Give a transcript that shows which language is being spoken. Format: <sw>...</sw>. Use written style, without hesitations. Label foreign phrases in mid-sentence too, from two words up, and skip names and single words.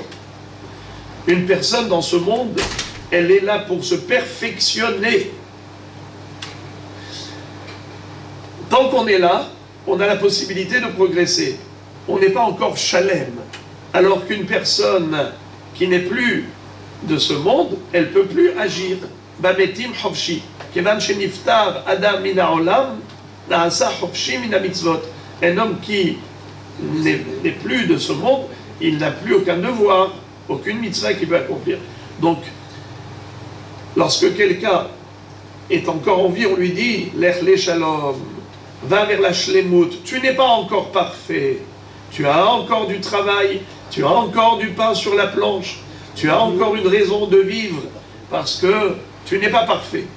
<fr>Une personne dans ce monde, elle est là pour se perfectionner. Tant qu'on est là, on a la possibilité de progresser. On n'est pas encore shalem. Alors qu'une personne qui n'est plus de ce monde, elle ne peut plus agir.</fr> <he>במתים חפשי. כיון שנפטר אדם מן העולם, נעשה חפשי מן המצוות.</he> <fr>Un homme qui n'est plus de ce monde, il n'a plus aucun devoir, aucune mitzvah qu'il peut accomplir. Donc, lorsque quelqu'un est encore en vie, on lui dit</fr> <he>לך לשלום,</he> <fr>va vers la shlemut, tu n'es pas encore parfait, tu as encore du travail, tu as encore du pain sur la planche, tu as encore une raison de vivre, parce que tu n'es pas parfait.</fr>